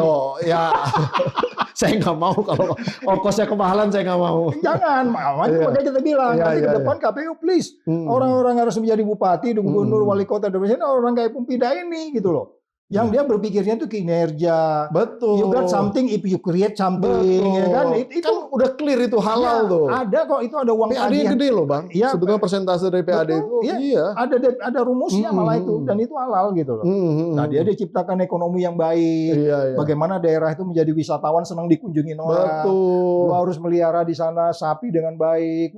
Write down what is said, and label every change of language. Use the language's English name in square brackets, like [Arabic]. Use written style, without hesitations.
[Indonesian] Loh ya. Saya nggak mau kalau ongkosnya kemahalan, saya nggak mau. Jangan, makanya kita bilang nanti ke depan KPU please orang-orang harus menjadi bupati, gubernur, wali kota, dan orang kayak Pumpida ini gitu loh. Yang dia berpikirnya tuh kinerja. Betul. [English] You got something if you create something. [Indonesian] Ya kan? Itu kan udah clear itu halal tuh. Ada kok, itu ada uang PAD yang gede loh Bang. Ya, sebetulnya persentase dari PAD itu. Iya. Ada rumusnya malah itu. Dan itu halal gitu loh. Nah dia diciptakan ekonomi yang baik. Bagaimana daerah itu menjadi wisatawan senang dikunjungi orang. Betul. Lu harus melihara di sana sapi dengan baik.